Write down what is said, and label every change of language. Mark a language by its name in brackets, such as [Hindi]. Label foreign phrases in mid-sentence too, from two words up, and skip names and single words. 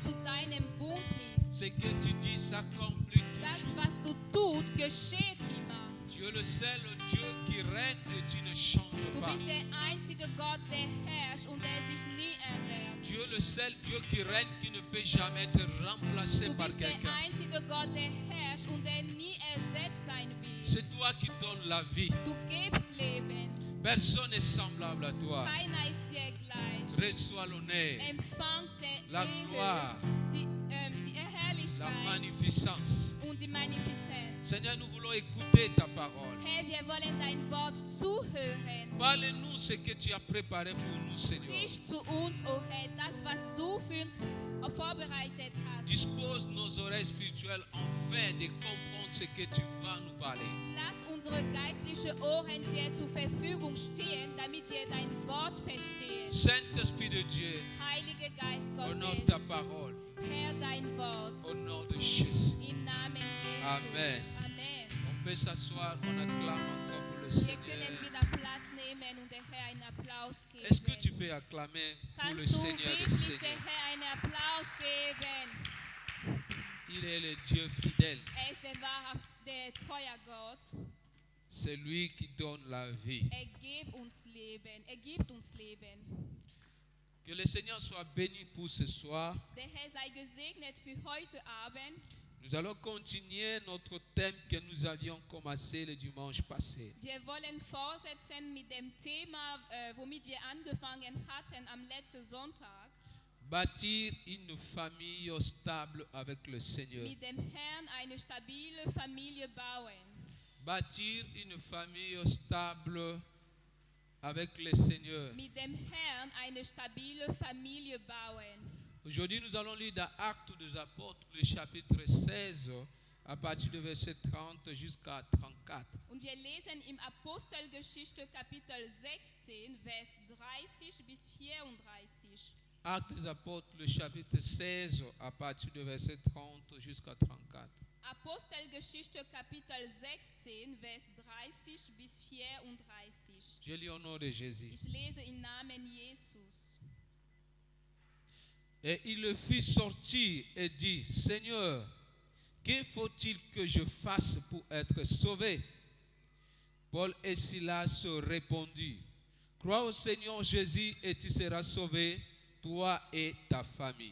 [German] deinem Bund liest. [French] Ce que tu dis s'accomplit [German] Das, [French] toujours. [German] was du tut, geschieht immer. [French] Tu es le seul Dieu qui règne et tu ne changes [German] Du [French] pas. [German] bist der einzige Gott, der herrscht und der sich nie ändert. [French] Tu es le seul Dieu qui règne qui ne peut jamais être remplacé [German] Du [French] par [German] bist der [French] quelqu'un. [German] einzige Gott, der herrscht und der nie ersetzt sein wird. [French] C'est toi qui donnes la vie. [German] Du gibst Leben. [French] Personne n'est semblable à toi. [German] Keiner ist dir gleich. [French] Reçois l'honneur, [German] Empfang der [French] la [German] Ehre, [French] gloire, [German] die [French] la [German] Herrlichkeit [French] magnificence. [German] und die Magnifizenz. [French] Seigneur, nous voulons écouter ta parole. [German] Herr, wir wollen dein Wort zuhören. [French] Parle-nous ce que tu as préparé pour nous, Seigneur. [German] Sprich zu uns, o Herr, das, was du für uns vorbereitet hast. [French] Dispose nos oreilles spirituelles afin de comprendre ce que tu vas nous parler. [German] Lass unsere geistlichen Ohren dir zur Verfügung stehen, damit wir dein Wort verstehen. [French] Saint-Esprit de Dieu, [German] Heiliger Geist [French] honore [German] Gottes, [French] ta parole. [German] Herr, dein Wort. [French] Au nom de Jésus. [German] Im Namen Jesus. [French] Amen. [German] Amen. [French] On peut s'asseoir, on acclame encore pour le [German] Wir [French] Seigneur. [German] können wieder Platz nehmen und der Herr einen Applaus geben. [French] Est-ce que tu peux acclamer pour le [German] Kannst du [French] Seigneur des [German] wirklich [French] Seigneurs? [German] der Herr einen Applaus geben? [French] Il est le Dieu fidèle. [German] Ist der wahrhaft der treue Gott. [French] C'est lui qui donne la vie. [German] Gibt uns Leben. Er gibt uns Leben. [French] Que le Seigneur soit béni pour ce soir. [German] Der Herr sei gesegnet für heute Abend. [French] Nous allons continuer notre thème que nous avions commencé le dimanche passé. [German] Wir wollen fortsetzen mit dem Thema, womit wir angefangen hatten am letzten Sonntag. [French] Bâtir une famille stable avec le Seigneur. [German] Mit dem Herrn eine stabile Familie bauen. [French] Bâtir une famille stable avec le Seigneur. [German] Mit dem Herrn eine stabile Familie bauen. [French] Aujourd'hui, nous allons lire dans Actes des Apôtres, le chapitre 16, à partir du verset 30 jusqu'à 34. [German] Und wir lesen im Apostelgeschichte Kapitel 16, Vers 30 bis 34. [French] Actes des Apôtres, le chapitre 16, à partir du verset 30 jusqu'à 34. [German] Apostelgeschichte Kapitel 16, Vers 30 bis 34. [French] Je lis au nom de Jésus. [German] Ich lese im Namen Jesus. [French] Et il le fit sortir et dit, Seigneur, que faut-il que je fasse pour être sauvé? Paul et Silas répondirent, crois au Seigneur Jésus et tu seras sauvé, toi et ta famille.